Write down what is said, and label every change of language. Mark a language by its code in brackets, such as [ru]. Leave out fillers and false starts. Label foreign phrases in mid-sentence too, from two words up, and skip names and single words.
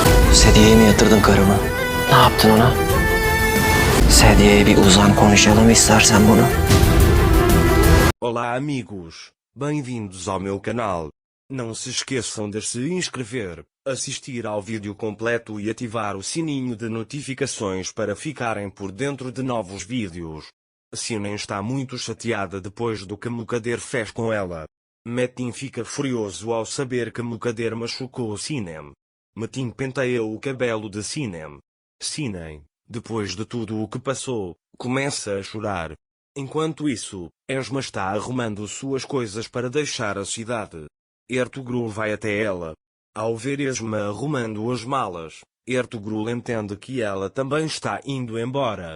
[tr] Sediye'ye mi yatırdın karımı? Ne yaptın ona? Sediye'ye bir uzan konuşalım istersen bunu. [pt] Olá amigos, bem-vindos ao meu canal. Não se esqueçam de se inscrever, assistir ao vídeo completo e ativar o sininho de notificações para ficarem por dentro de novos vídeos. Sinem está muito chateada depois do que Mukader fez com ela. Metin fica furioso ao saber que Mukader machucou Sinem. Metin penteia o cabelo de Sinem. Sinem, depois de tudo o que passou, começa a chorar. Enquanto isso, Esma está arrumando suas coisas para deixar a cidade. Ertugrul vai até ela. Ao ver Esma arrumando as malas, Ertugrul entende que ela também está indo embora.